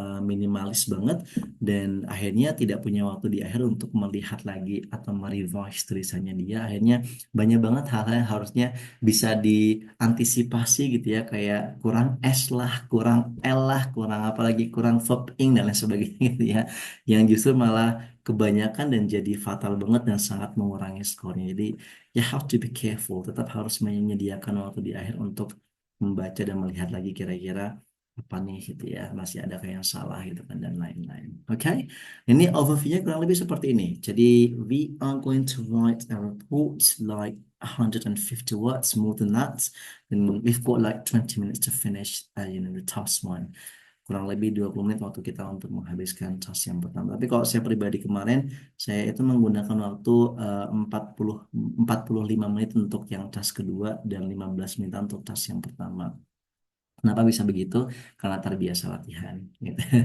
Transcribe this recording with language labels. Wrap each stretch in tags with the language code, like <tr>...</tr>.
<id>minimalis banget dan akhirnya tidak punya waktu di akhir untuk melihat lagi atau merevise tulisannya dia, akhirnya banyak banget hal-hal yang harusnya bisa diantisipasi gitu ya, kayak kurang S lah, kurang L lah, kurang apa lagi, kurang verb ing dan lain sebagainya gitu ya, yang justru malah kebanyakan dan jadi fatal banget dan sangat mengurangi skornya. Jadi</id> <en>you have to be careful,</en> <id>tetap harus menyediakan waktu di akhir untuk membaca dan melihat lagi kira-kira apa nih gitu ya, masih ada kayak yang salah gitu kan dan lain-lain. Oke, ini overview-nya kurang lebih seperti ini. Jadi</id> <en>we are going to write a report like 150 words, more than that, and we've got like 20 minutes to finish the task one.</en> <id>Kurang lebih 20 menit waktu kita untuk menghabiskan task yang pertama. Tapi kalau saya pribadi kemarin, saya itu menggunakan waktu 45 menit untuk yang task kedua dan 15 menit untuk task yang pertama. Kenapa bisa begitu? Karena terbiasa latihan, gitu.</id>